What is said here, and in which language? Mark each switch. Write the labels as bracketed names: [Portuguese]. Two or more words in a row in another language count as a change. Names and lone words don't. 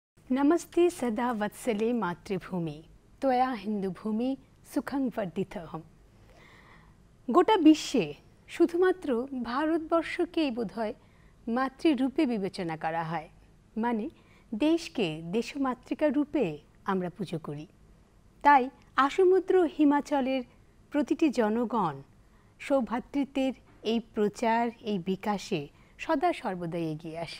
[Sanskrit] नमस्ते सदा वत्सले मातृभूमि त्वया हिंदुभूमि सुखं वर्धितहम्। [Bangla] গোটা বিশ্বে শুধুমাত্র ভারতবর্ষকেই বোধহয় মাতৃরূপে বিবেচনা করা হয়, মানে দেশকে দেশমাতৃকা রূপে আমরা পুজো করি। তাই আসমুদ্র হিমাচলের প্রতিটি জনগণ সৌভ্রাতৃত্বের এই প্রচার, এই বিকাশে সদা সর্বদাই এগিয়ে আসে।